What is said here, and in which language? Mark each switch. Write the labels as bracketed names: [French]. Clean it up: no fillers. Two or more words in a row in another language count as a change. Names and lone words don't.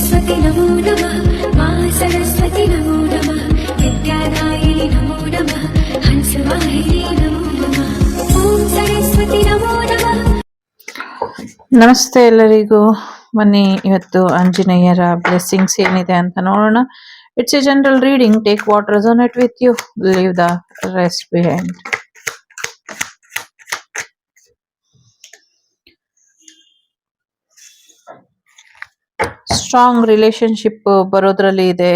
[Sanskrit] सरस्वती नमो नमः मा सरस्वती नमो नमः विद्यादायिनी नमो नमः हंसवाहिनी नमो नमः ओम सरस्वती नमो नमः. [Kannada] ನಮಸ್ತೆ ಎಲ್ಲರಿಗೂ. ಬನ್ನಿ ಇವತ್ತು ಆಂಜನೇಯರ [English] blessings ಏನಿದೆ [Kannada] ಅಂತ ನೋಡೋಣ. [English] It's a general reading. Take what resonate with you, leave the rest behind. strong relationship [Kannada] ಬರೋದ್ರಲ್ಲಿ ಇದೆ.